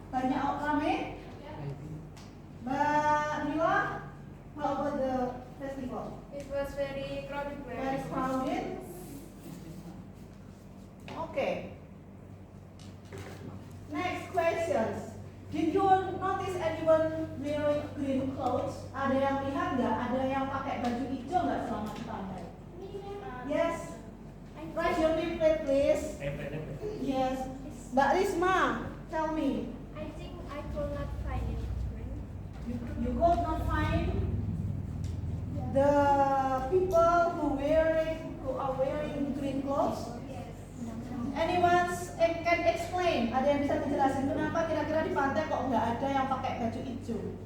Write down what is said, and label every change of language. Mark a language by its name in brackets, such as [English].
[Indonesian] Banyak rame? [English] Mbak Mila, how about the festival? It was very crowded. Very crowded. Okay. Next questions. Did you notice anyone wearing green clothes? [Indonesian] Ada yang lihat nggak? Ada yang pakai baju hijau nggak selama di pantai? [English] Yes. Write your name, please. Yes. Mbak Risma, tell me. I think I could not find it. You could not find the people who are wearing green clothes? Anyone can explain? [Indonesian] Ada yang bisa menjelaskan kenapa kira-kira di pantai kok nggak ada yang pakai baju hijau?